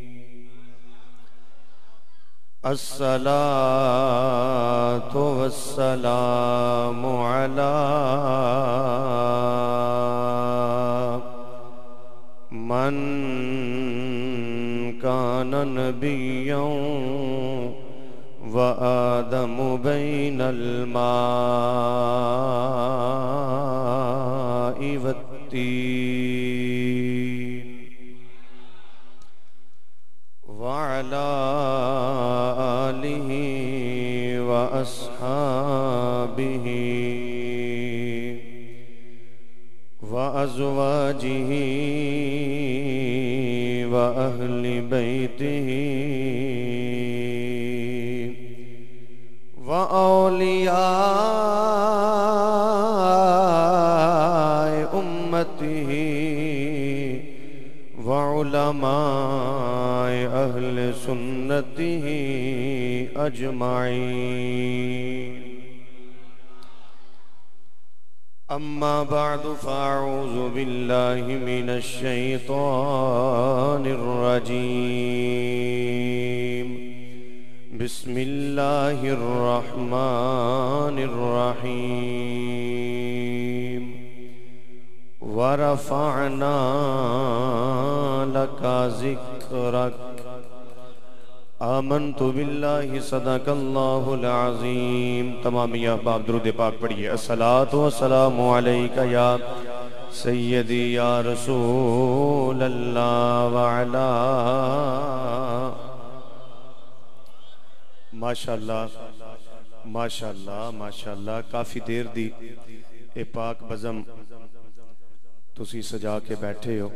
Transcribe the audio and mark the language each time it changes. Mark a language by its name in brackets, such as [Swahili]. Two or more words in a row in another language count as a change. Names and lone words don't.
[Arabic] الصلاة والسلام علی من کان نبیا وآدم بین الماء والتین وعلى آلہ وأصحابہ وأزواجہ وأہل بیتہ وأولیاء امتہ وعلماء اہل سنتہ اجمعین اما بعد فاعوذ باللہ من الشیطان الرجیم بسم اللہ الرحمن الرحیم ورفعنا لك ذکرک آمنت باللہ صدق اللہ العظیم۔ [Punjabi] تمامی احباب درود پاک پڑھئے۔ [Arabic] الصلاة والسلام علیکہ یا سیدی یا رسول اللہ وعلا ماشاءاللہ ماشاءاللہ ماشاءاللہ [Punjabi] کافی دیر دی اے پاک بزم تسی سجا کے بیٹھے ہو۔